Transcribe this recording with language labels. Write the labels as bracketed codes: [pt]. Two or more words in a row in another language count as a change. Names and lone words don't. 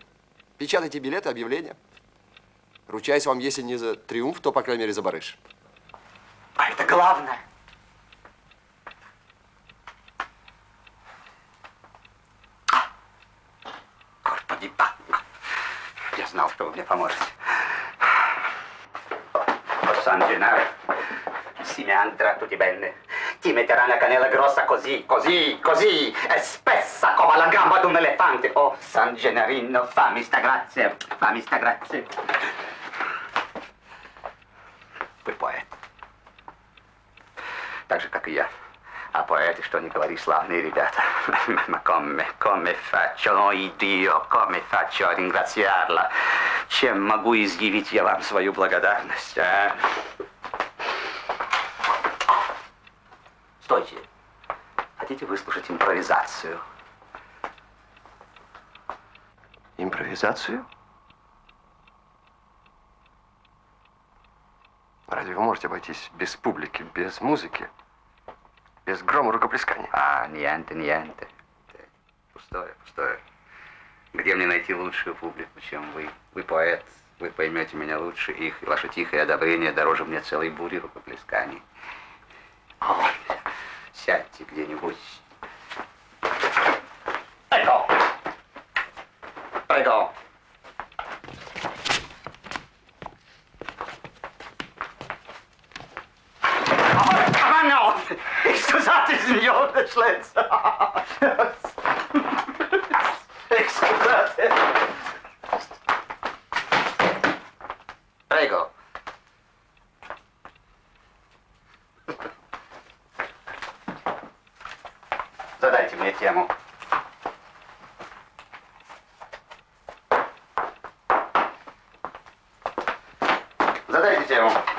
[ru] Печатайте билеты, объявления. Ручаюсь вам, если не за триумф, то, по крайней мере, за барыш. А это главное. Господи, я знал, что вы мне поможете. [it] San Gennaro, si mi andrà tutti bene. Ti metterà la cannella grossa così, così, così, e spessa come la gamba di un elefante. Oh, San Gennarino, fammi sta grazia, fammi sta grazia. [ru] Вы поэт. Так же, как и я. А поэты, что не говори, славные ребята. [it] Ma come faccio, ой, Dio, come faccio a ringraziarla? [ru] Чем могу изъявить я вам свою благодарность, а? Стойте. Хотите выслушать импровизацию? Импровизацию? Разве вы можете обойтись без публики, без музыки, без грома рукоплескания? А, niente. Пустое, пустое. Где мне найти лучшую публику, чем вы? Вы поэт, вы поймете меня лучше их, и ваше тихое одобрение дороже мне целой бури рукоплесканий. О, сядьте где-нибудь. [it] Prego. Prego. Ah, no! Scusate, signor Eccellenza. Scusate. Prego. [ru] Задайте мне тему. Задайте тему.